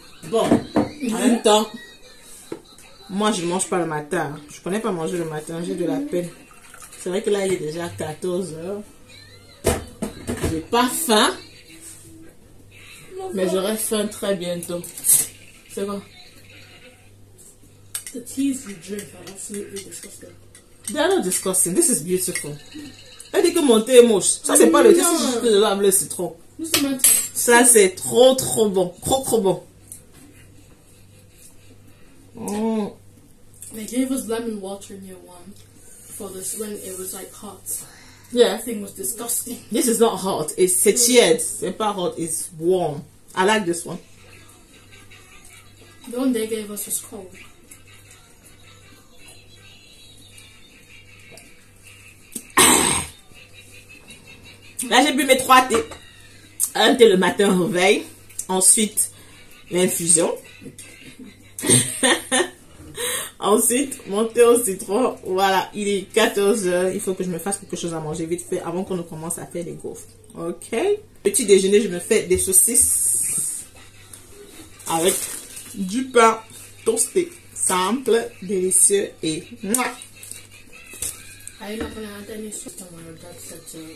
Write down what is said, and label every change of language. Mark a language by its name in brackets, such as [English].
[French] Bon, en même temps, moi, je ne mange pas le matin. Je ne connais pas manger le matin, j'ai de la peine. C'est vrai que là, il est déjà 14 h. J'ai pas faim. Mais j'aurai faim très bientôt. C'est quoi? [English] The teas you drink are absolutely disgusting. They are not disgusting. This is beautiful. [French] Elle dit que mon thé est moche. Ça, c'est pas le thé, c'est juste que je lave le citron. Ça, c'est trop, trop bon. Trop, trop bon. Mm. [English] They gave us lemon water in year 1 for this when it was like hot. Yeah. That thing was disgusting. This is not hot. [French] C'est tiède. C'est pas hot. [English] It's warm. I like this one. The one they gave us was cold. [French] Là, j'ai bu mes 3 thés. Un thé le matin au réveil. Ensuite, l'infusion. Ensuite, mon thé au citron. Voilà, il est 14 h. Il faut que je me fasse quelque chose à manger vite fait avant qu'on ne commence à faire des gaufres. Ok. Petit déjeuner, je me fais des saucisses avec du pain toasté. Simple, délicieux et... mouah. [English] I'm not going to add any sauce on my that's